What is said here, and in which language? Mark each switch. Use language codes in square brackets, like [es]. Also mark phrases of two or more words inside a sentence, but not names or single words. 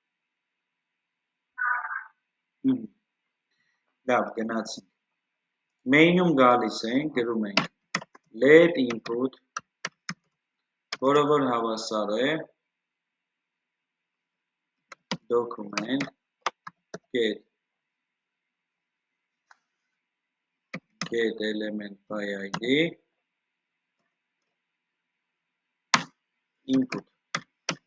[hy] Լավ, գնացինք։ Main-ում գալիս ենք, գրում ենք [en] let input, [hy] որը որ հավասար է [en] document get element by id input,